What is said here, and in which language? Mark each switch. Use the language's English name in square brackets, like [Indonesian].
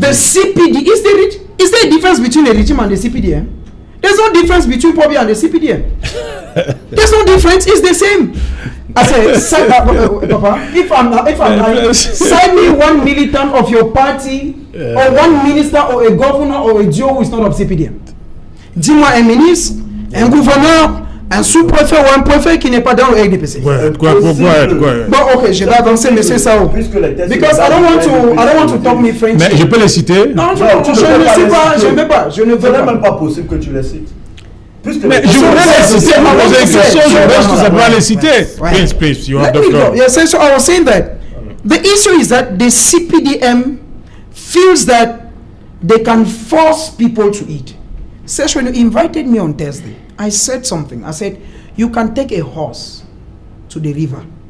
[English] The CPD, is there a difference between the regime and the CPDM? There's no difference between POBI and the CPDM. There's no difference, it's the same. I say, Papa, if I'm lying, sign me one militant of your party, or one minister, or a governor, or a Joe who is not of CPDM. [French] Dis-moi un ministre, un gouverneur, un sous-préfet ou un préfet qui n'est pas dans le RDPC. Bon, ok, je vais avancer, monsieur Sao. [English] Because I don't want to talk me French. [French] Mais je peux les citer? Non, je ne sais pas, je ne veux pas. Je ne veux même pas possible que tu les cites. Mais je voudrais les citer, je voudrais tout simplement les citer. [English] Please, you have the floor. floor. Yes, so I was saying that the issue is that the CPDM feels that they can force people to eat. Says when you invited me on Thursday, I said something. I said, you can take a horse to the river.